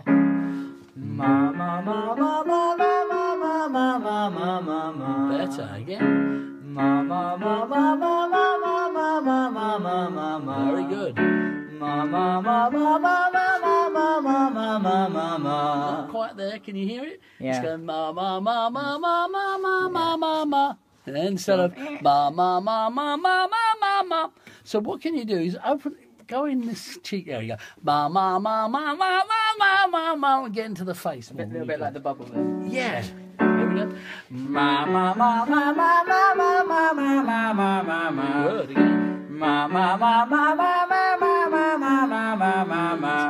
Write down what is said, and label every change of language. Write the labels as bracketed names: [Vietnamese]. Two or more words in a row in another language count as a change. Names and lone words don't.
[English] Ma ma ma ma ma ma ma ma ma ma ma ma ma. Better again. Ma ma ma ma ma ma ma ma ma ma ma ma ma. Very good. Ma ma ma ma ma ma ma ma ma ma ma ma ma. Not quite there. Can you hear it? Yeah. It's going ma ma ma ma ma ma ma ma ma ma. Instead of ma ma ma ma ma ma ma ma. So what can you do is go in this cheek area, ma ma ma ma ma ma ma ma ma, and get into the face. A little bit like the bubble then. Yeah. Here we go. Ma ma ma ma ma ma ma ma ma ma ma ma ma. Good again. Ma ma ma ma ma ma ma ma ma ma ma ma ma.